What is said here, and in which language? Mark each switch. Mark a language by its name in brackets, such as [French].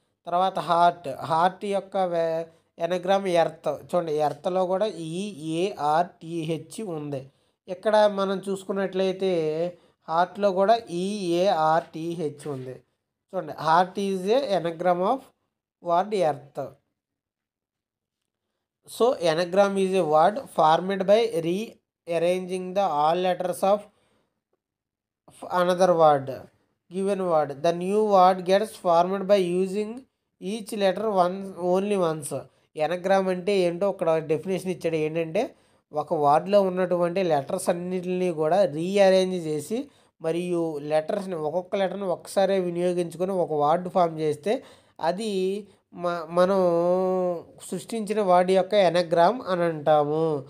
[Telugu] తర్వాత హార్ట్ యొక్క ఎనాగ్రామ్ ఎర్త్. చూడండి, ఎర్త్లో కూడా EARTH ఉంది. ఇక్కడ మనం చూసుకున్నట్లయితే హార్ట్లో కూడా EARTH ఉంది. [English] చూడండి, heart is a anagram of word earth. So anagram is a word formed by rearranging the all letters of another word, given word. The new word gets formed by using each letter only once. [Telugu] ఎనాగ్రామ్ అంటే ఏంటో ఒక definition ఇచ్చాడు. ఏంటంటే ఒక వర్డ్లో ఉన్నటువంటి letters అన్నిటిని కూడా rearrange చేసి మరియు లెటర్స్ని ఒక్కొక్క లెటర్ని ఒక్కసారే వినియోగించుకొని ఒక వర్డ్ ఫామ్ చేస్తే అది మనం సృష్టించిన వర్డ్ యొక్క ఎనాగ్రామ్ అని అంటాము.